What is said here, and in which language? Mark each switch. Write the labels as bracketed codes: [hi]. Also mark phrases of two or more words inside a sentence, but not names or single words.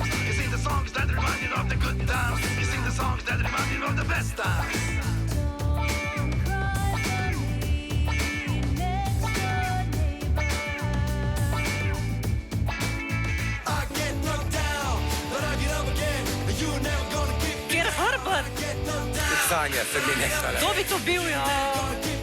[en] He sings the songs that remind you of the good times. He sings the songs that remind you of the best times. I get knocked down, but I get up again. You never gonna keep me Keer down. Herbert. Get knocked down. [sl] Sanja, se mi ne stane. Kdo bi to bil, ja?